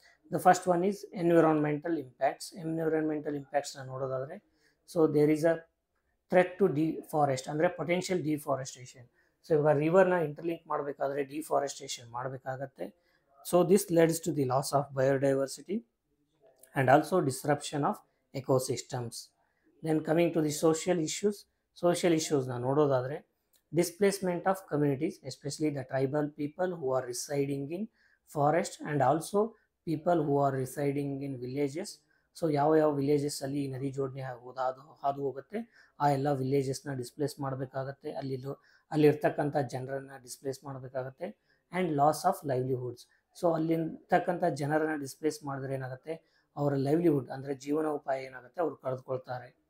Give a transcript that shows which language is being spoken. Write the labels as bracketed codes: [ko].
[en] The first one is environmental impacts. Environmental ಇಂಪ್ಯಾಕ್ಟ್ಸ್ನ [kn] ನೋಡೋದಾದರೆ, [en] so there is a threat to deforest [kn] ಅಂದರೆ potential deforestation. So ಇವಾಗ ರಿವರ್ನ interlink ಮಾಡಬೇಕಾದ್ರೆ deforestation ಮಾಡಬೇಕಾಗತ್ತೆ. [en] So this leads to the loss of biodiversity and also disruption of ecosystems. Then coming to the social issues [kn] na nododadre [en] displacement of communities, especially the tribal people who are residing in forest and also people who are residing in villages. [kn] So ಯಾವ villages ಅಲ್ಲಿ ಈ ನದಿ ಜೋಡಣೆ ಹಾದು ಹೋಗುತ್ತೆ ಆ ಎಲ್ಲ ವಿಲೇಜಸ್ನ displays ಮಾಡಬೇಕಾಗತ್ತೆ, ಅಲ್ಲಿರ್ತಕ್ಕಂಥ ಜನರನ್ನು ಡಿಸ್ಪ್ಲೇಸ್ ಮಾಡಬೇಕಾಗತ್ತೆ. [en] And loss of livelihoods. [kn] So ಅಲ್ಲಿರ್ತಕ್ಕಂಥ ಜನರನ್ನು ಡಿಸ್ಪ್ಲೇಸ್ ಮಾಡಿದ್ರೆ ಏನಾಗುತ್ತೆ, ಅವರ ಲೈವ್ಲಿಹುಡ್ ಅಂದರೆ ಜೀವನೋಪಾಯ ಏನಾಗುತ್ತೆ ಅವರು ಕಳೆದುಕೊಳ್ತಾರೆ.